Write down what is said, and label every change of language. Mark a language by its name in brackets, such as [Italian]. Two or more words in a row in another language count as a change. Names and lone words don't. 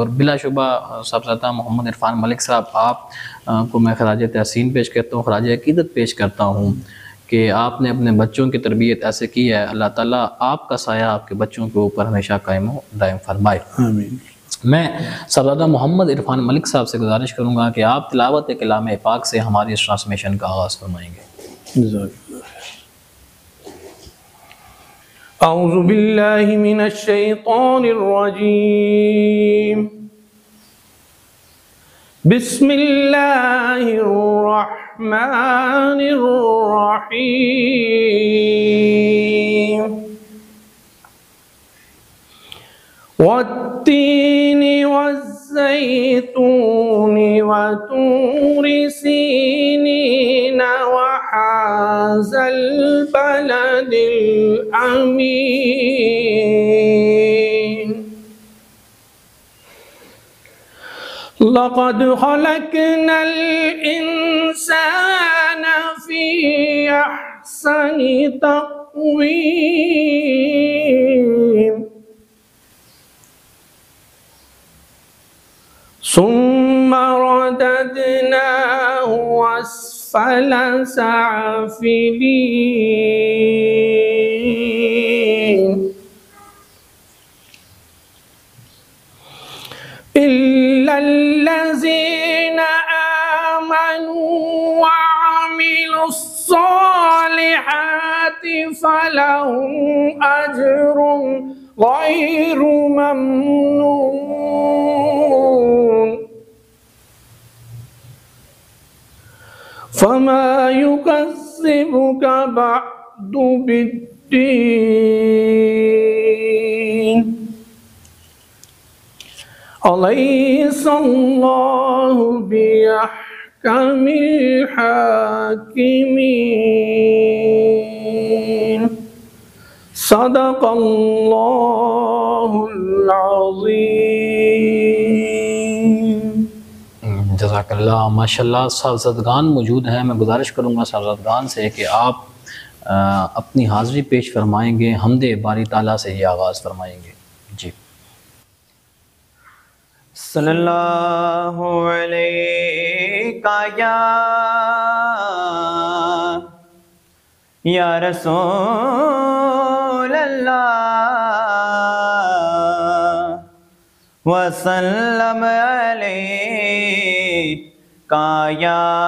[Urdu] اور بلاشبہ صاحبزادہ محمد عرفان ملک صاحب آپ کو میں خراج تحسین پیش کرتا ہوں، خراج عقیدت پیش کرتا ہوں کہ آپ نے اپنے بچوں کی تربیت ایسے کی ہے. اللہ تعالیٰ آپ کا سایہ آپ کے بچوں کے اوپر ہمیشہ قائم و دائم فرمائے. आमीन। میں صاحبزادہ محمد عرفان ملک صاحب سے گزارش کروں گا کہ آپ تلاوت کلام پاک سے ہماری اس ٹرانسمیشن کا آغاز فرمائیں گے. [Arabic] أعوذ بالله من الشيطان الرجيم. بسم الله الرحمن الرحيم. والتين والزيتون وطور سينين وهذا البلد الأمين. لقد خلقنا الإنسان في أحسن تقويم. ثم رددناه أسفل سافلين. إلا الذين آمنوا وعملوا الصالحات فلهم أجر غير ممنون. فما يكذبك بعد بالدين. أليس الله بأحكم الحاكمين. صدق الله العظيم. [Urdu] جزاک اللہ۔ ماشاءاللہ صاحبزادگان موجود ہیں. میں گزارش کروں گا صاحبزادگان سے کہ آپ اپنی حاضری پیش فرمائیں گے، حمد باری تعالیٰ سے ہی آغاز فرمائیں گے. जी। [Arabic] صلى الله عليك یا رسول اللہ وسلم علیکا یا